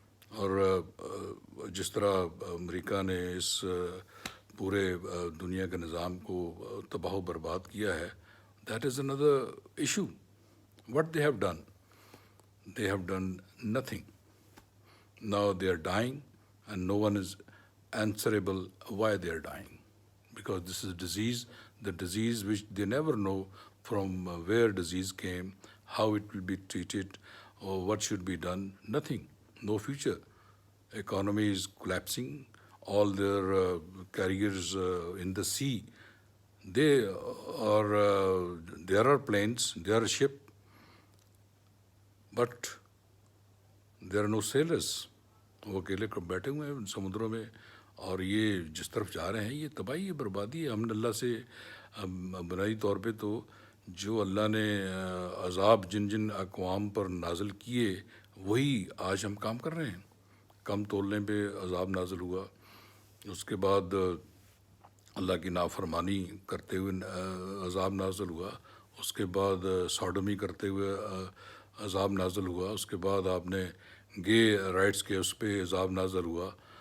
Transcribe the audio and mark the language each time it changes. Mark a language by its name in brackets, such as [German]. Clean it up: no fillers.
[Urdu] اور جس طرح امریکہ نے اس پورے دنیا کے نظام کو تباہ و برباد کیا ہے، [English] That is another issue. What they have done? they have done nothing. Now they are dying and no one is answerable why they are dying. Because this is a disease, the disease which they never know from where disease came, how it will be treated, or what should be done. Nothing, no future. Economy is collapsing, all their carriers in the sea. They are, there are planes, there are ships, but there are no sailors. [Urdu] وہ اکیلے بیٹھے ہوئے ہیں سمندروں میں، اور یہ جس طرف جا رہے ہیں یہ تباہی ہے، بربادی ہے. ہم نے اللہ سے بنائی طور پہ تو جو اللہ نے عذاب جن جن اقوام پر نازل کیے وہی آج ہم کام کر رہے ہیں. کم تولنے پہ عذاب نازل ہوا، اس کے بعد اللہ کی نافرمانی کرتے ہوئے عذاب نازل ہوا، اس کے بعد ساڈومی کرتے ہوئے عذاب نازل ہوا، اس کے بعد آپ نے گے رائٹس کے اس پہ عذاب نازل ہوا.